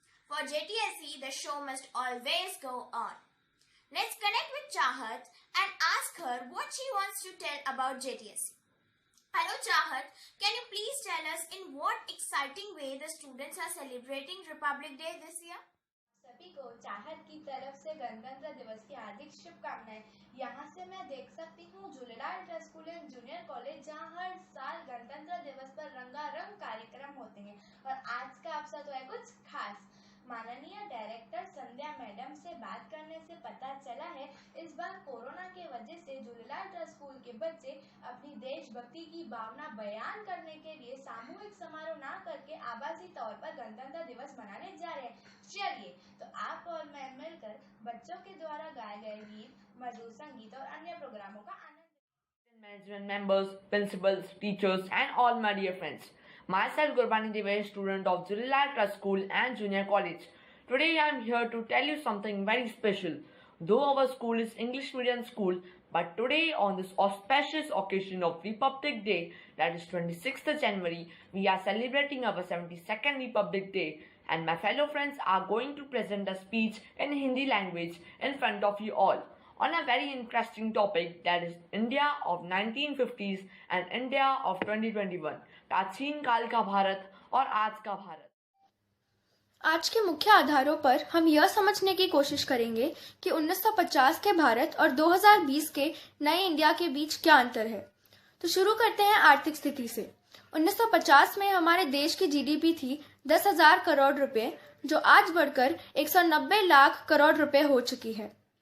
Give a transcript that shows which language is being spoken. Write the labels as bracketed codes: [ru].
[en] For JTSC, the show must always go on. Let's connect with Chahat and ask her what she wants to tell about JTSC. Hello Chahat, can you please tell us in what exciting way the students are celebrating Republic Day this year? [hi] सभी को चाहत की तरफ से गणतंत्र दिवस की हार्दिक शुभकामनाएं. यहाँ से मैं देख सकती हूँ Jhulelal trust school and junior college, जहाँ हर साल गणतंत्र दिवस पर रंगारंग कार्यक्रम होते हैं और आज का अवसर तो है कुछ खास. माननीय डायरेक्टर संध्या मैडम से बात करने से पता चला है इस बार कोरोना के वजह से झूलेलाल ट्रस्ट स्कूल के बच्चे अपनी देशभक्ति की भावना बयान करने के लिए सामूहिक समारोह ना करके आभासी तौर पर गणतंत्र दिवस मनाने जा रहे हैं. चलिए तो आप और मैं मिलकर बच्चों के द्वारा गाए गए गीत, मधुर संगीत और अन्य प्रोग्रामों का आनंद. [en] Management members, principals, teachers and all my dear friends. Myself Gurbani Devesh, student of Jhulelal Trust School and Junior College. Today I am here to tell you something very special. Though our school is English medium school, but today on this auspicious occasion of Republic Day, that is 26th January, we are celebrating our 72nd Republic Day. And my fellow friends are going to present a speech in Hindi language in front of you all on a very interesting topic, that is India of 1950s and India of 2021, [hi] प्राचीन काल का भारत [en] और आज का भारत. [hi] आज के मुख्य आधारों पर हम यह समझने की कोशिश करेंगे कि 1950 के भारत और 2020 के नए इंडिया के बीच क्या अंतर है. तो शुरू करते हैं आर्थिक स्थिति से. 1950 में हमारे देश की जीडीपी थी 10,000 करोड़ रुपए, जो आज बढ़कर 190 लाख करोड़ रुपए हो चुकी है.